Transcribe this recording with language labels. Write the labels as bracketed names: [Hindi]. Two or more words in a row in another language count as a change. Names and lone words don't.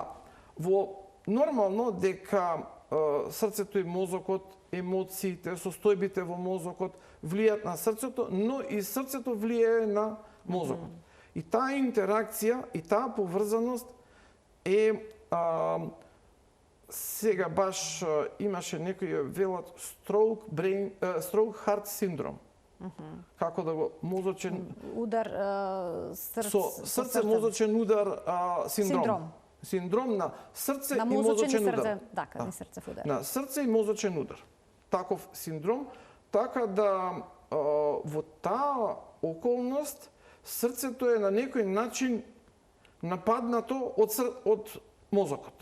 [Macedonian] Во нормално дека срцето и мозокот, емоциите, состојбите во мозокот влијат на срцето, но и срцето влијае на мозокот. И таа интеракција и таа поврзаност е сега баш имаше некои велат [English] stroke heart syndrome. [Macedonian] Како да го мозочен удар срце мозочен удар синдром. Синдром на срце на и мозочен удар. Да, не срцев удар. На срце и мозочен удар. Таков синдром, така да во таа околност срцето е на некој начин нападнато од мозокот.